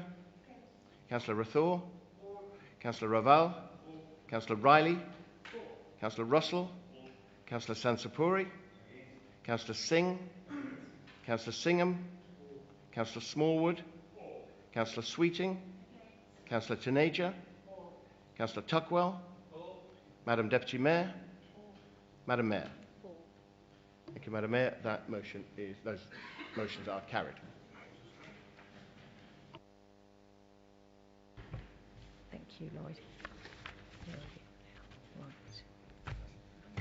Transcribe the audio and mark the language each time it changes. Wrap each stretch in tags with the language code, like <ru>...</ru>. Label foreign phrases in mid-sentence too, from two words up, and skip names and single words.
<en>Councillor Rathore, Councillor Raval, Councillor Riley, Councillor Russell, Councillor Sansapuri, Councillor Singh, Councillor Singham, Councillor Smallwood, Councillor Sweeting, Councillor Taneja, Councillor Tuckwell, Madam Deputy Mayor, Madam Mayor. Thank you, Madam Mayor. Those motions are carried. Thank you, Lloyd. Right.</en>